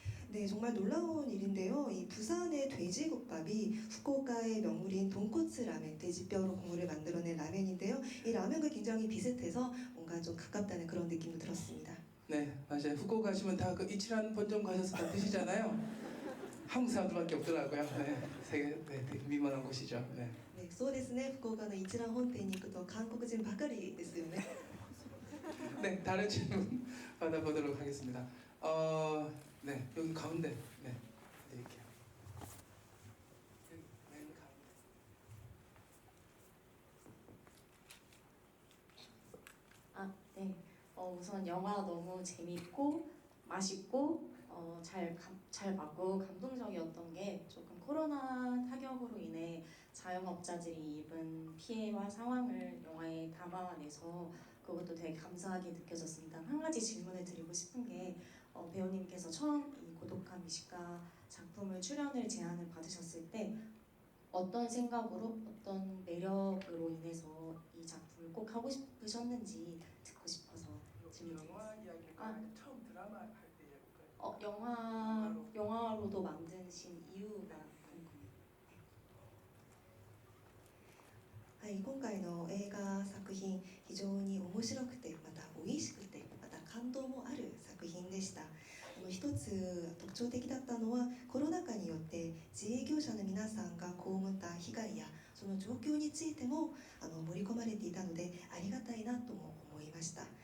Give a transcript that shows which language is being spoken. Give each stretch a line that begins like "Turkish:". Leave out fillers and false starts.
Korean: 네, 정말 놀라운 일인데요. 이 부산의 돼지국밥이 후쿠오카의 명물인 돈코츠 라멘, 돼지뼈로 국물을 만들어낸 라멘인데요. 이 라멘과 굉장히 비슷해서 뭔가 좀 가깝다는 그런 느낌도 들었습니다. 네, 맞아요. 후쿠오카 가시면 다 이치란 본점 가셔서 다 드시잖아요. 한국 사람들밖에 없더라고요. 네, 세계 네, 되게 미만한 곳이죠. 네.
Japanese: ね、そうですね。福岡の一蘭本店に行くと韓国人ばかりですよね。
Korean: 네, 다른 질문 받아보도록 하겠습니다. 네, 여기 가운데 네, 드릴게요. 여기 맨 가운데. 아, 네. 우선 영화 너무 재밌고 맛있고 잘 맞고 감동적이었던 게 조금 코로나 타격으로 인해 자영업자들이 입은 피해와 상황을 영화에 담아내서 그것도 되게 감사하게 느껴졌습니다. 한 가지 질문을 드리고 싶은 게 배우님께서 처음 이 고독한 미식가 작품을 출연을 제안을 받으셨을 때 어떤 생각으로 어떤 매력으로 인해서 이 작품을 꼭 하고 싶으셨는지 듣고 싶어서 질문드렸습니다. 영화 이야기가 아. 처음 드라마 할 때 이야기일까요? 영화로도 만드신 이유가 궁금해요.
Japanese: はい、今回の映画作品非常に面白くてまた美味しくてまた感動もある作品でした。一つ特徴的だったのはコロナ禍によって自営業者の皆さんが被った被害やその状況についても盛り込まれていたのでありがたいなとも思いました。